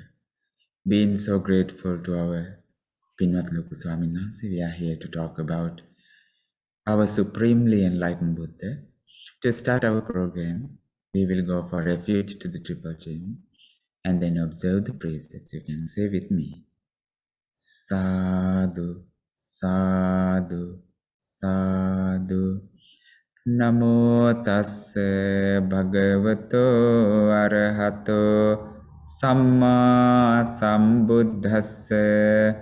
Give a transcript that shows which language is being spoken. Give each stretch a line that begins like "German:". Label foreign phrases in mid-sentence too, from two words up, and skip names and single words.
English: Being so grateful to our
Sinhala: Pinvat Loku Swamin Wahanse,
English: we are here to talk about our supremely enlightened Buddha. To start our program, we will go for refuge to the Triple Chain and then observe the precepts. You can say with me.
Pali: Sadhu, sadhu, sadhu. Namo tassa bhagavato arahato samma sambuddhassa.